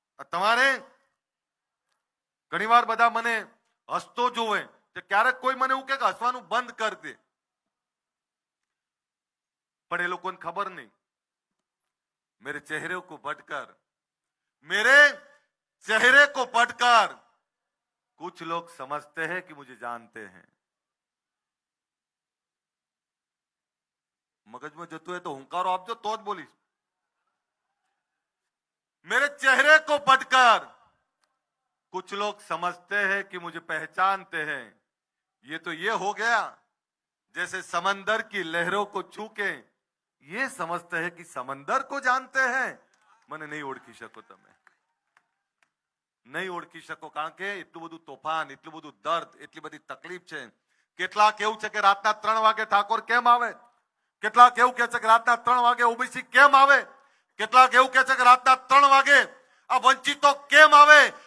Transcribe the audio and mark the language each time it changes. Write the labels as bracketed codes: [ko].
[gu] તમારે ઘણીવાર બધા મને હસતો જોવે તો ક્યારેક કોઈ મને એવું કે હસવાનું બંધ કર દે, પણ એ લોકોને ખબર નહીં [hi] मेरे चेहरे को पढ़कर, मेरे चेहरे को पढ़कर कुछ लोग समझते हैं कि मुझे जानते हैं. [gu] મગજમાં જતું હોય તો હુંકારો આપજો તો જ બોલીશ. [hi] मेरे चेहरे को पढ़कर कुछ लोग समझते हैं कि मुझे पहचानते हैं. ये तो ये हो गया जैसे समंदर की लहरों को छू के ये समझते हैं कि समंदर को जानते हैं. [gu] મને નહીં ઓળખી શકો, તમે નહીં ઓળખી શકો, કારણ કે એટલું બધું તોફાન, એટલું બધું દર્દ, એટલી બધી તકલીફ છે. કેટલાક એવું છે કે રાતના 3 વાગે ઠાકોર કેમ આવે, કેટલાક એવું કહે છે કે રાતના 3 વાગે ઓબીસી કેમ આવે, કેટલાક એવું કહે છે કે રાતના 3 વાગે આ વંચિતો કેમ આવે.